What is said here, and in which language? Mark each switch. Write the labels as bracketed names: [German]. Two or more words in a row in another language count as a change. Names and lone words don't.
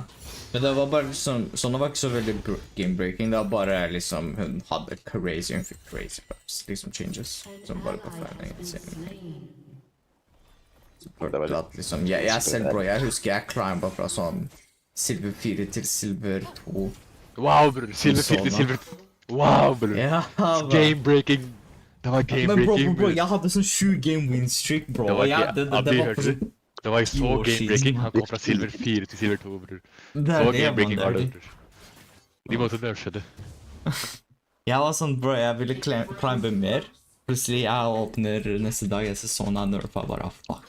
[Norwegian] Men det var bare liksom, Sona var ikke så veldig game-breaking, det var bare liksom, hun hadde crazy, hun fikk [English] crazy buffs, [Norwegian] liksom changes, som bare på flere insane. Så det var at liksom, jeg selv bro, jeg husker jeg climba fra sånn silver 4 til silver 2. Wow, bror. Silver 4 til silver 2. Wow, bror. Ja, Game-breaking. Det var game-breaking. Men bro, jeg hadde sånn 7 [English] game win streak, [Norwegian] bro. Det var Ja, det var på sånn... Det var så game-breaking. Han kom fra silver 4 til silver 2, bror. Så game-breaking var det, bror. De måtte nerfe det. Jeg var sånn, bro, jeg ville climbe mer. Plutselig jeg åpner neste dag, jeg ser sånn jeg nerfa bare, fuck.